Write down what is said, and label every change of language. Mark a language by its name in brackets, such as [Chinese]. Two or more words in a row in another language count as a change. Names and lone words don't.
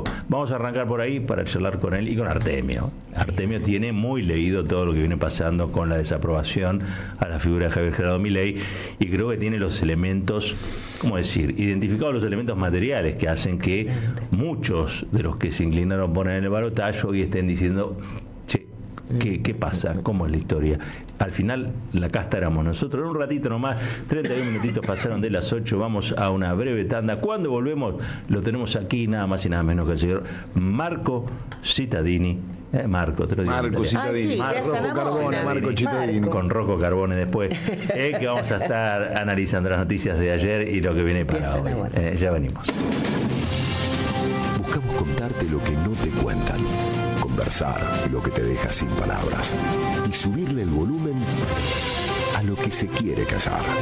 [Spanish] Vamos a arrancar por ahí para charlar con él y con Artemio. Artemio tiene muy leído todo lo que viene pasando con la desaprobación a la figura de Javier Gerardo Milei, y creo que tiene los elementos, ¿cómo decir?, identificados los elementos materiales que hacen que muchos de los que se inclinaron por poner en el balotaje hoy estén diciendo, che, ¿qué pasa? ¿Cómo es la historia? Al final, la casta éramos nosotros. En un ratito nomás, 31 minutitos pasaron de las 8, vamos a una breve tanda. Cuando volvemos, lo tenemos aquí nada más y nada menos que el señor Marco Cittadini. Marco Cittadini. Marco Cittadini. Con Rocco Carbone después, que vamos a estar analizando las noticias de ayer y lo que viene para hoy. Ya venimos. Buscamos contarte lo que no te cuentan, conversar lo que te deja sin palabras y subirle el volumen a lo que se quiere callar.